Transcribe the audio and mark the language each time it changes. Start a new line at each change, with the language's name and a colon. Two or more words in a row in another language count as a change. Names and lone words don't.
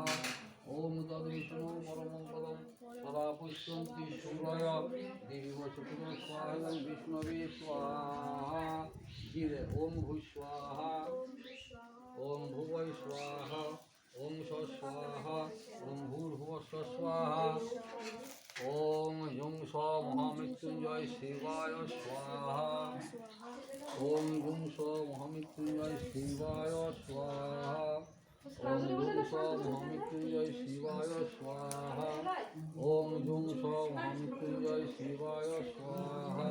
Sanskrit: ওম তদ্বিষ্ণু পরমং পদম সদা পশ্যন্তি সূরয় দিবিব সুক্ষতম স্বাহা বিষ্ণবে স্বাহা। ওম ভূ স্বাহা ওম ভুবৈ স্বাহা ওম স্বাহা ওম ভূর্ভুবঃ স্বাহা। ওম জুং স মহামৃত্যুঞ্জয় শিবায় স্বাহা। ওম জুং স মহামৃত্যুঞ্জয় শিবায় স্বাহা। ওম জুং স মহামৃত্যুঞ্জয় শিবায় স্বাহা। ওম জুং স মহামৃত্যুঞ্জয় শিবায় স্বাহা।